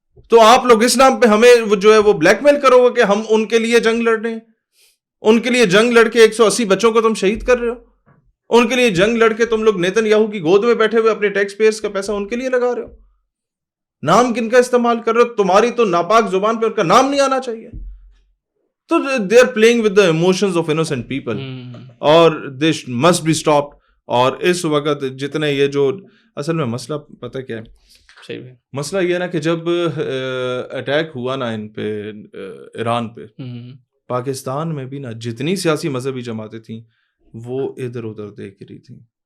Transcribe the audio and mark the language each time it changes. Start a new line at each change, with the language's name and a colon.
Urdu: تو آپ لوگ اس نام پہ ہمیں جو ہے وہ بلیک میل کرو گے کہ ہم ان کے لیے جنگ لڑ رہے ہیں. ان کے لیے جنگ لڑ کے 180 بچوں کو تم شہید کر رہے ہو. ان کے لیے جنگ لڑ کے تم لوگ نیتن یاہو کی گود میں بیٹھے ہوئے اپنے ٹیکس پیئرز کا پیسہ ان کے لیے لگا رہے ہو. نام کن کا استعمال کر رہے ہو؟ تمہاری تو ناپاک زبان پہ ان کا نام نہیں آنا چاہیے.
English: تو they are playing with the emotions of innocent people اور they must be stopped.
Urdu: اور اس وقت جتنے یہ جو اصل میں مسئلہ پتہ کیا ہے, مسئلہ یہ نا کہ جب اٹیک ہوا نا ان پہ, ایران پہ, پاکستان میں بھی نا جتنی سیاسی مذہبی جماعتیں تھیں وہ ادھر ادھر دیکھ رہی تھیں.